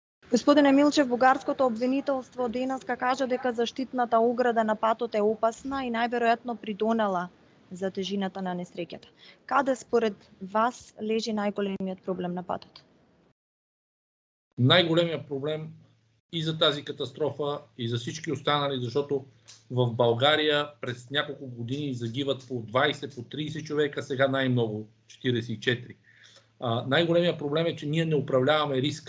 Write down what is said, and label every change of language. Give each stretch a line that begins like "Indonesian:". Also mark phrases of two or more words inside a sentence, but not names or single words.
Macedonian: Господине Милчев, бугарското обвинителство денеска кажа дека заштитната ограда на патот е опасна и најверојатно придонела за тежината на несреќата. Каде според вас лежи најголемиот проблем на патот?
Bulgarian: Най-големият проблем и за тази катастрофа, и за всички останали, защото в България през няколко години загиват по 20, по 30 човека, сега най-много 44. Най-големият проблем е, че ние не управляваме риска.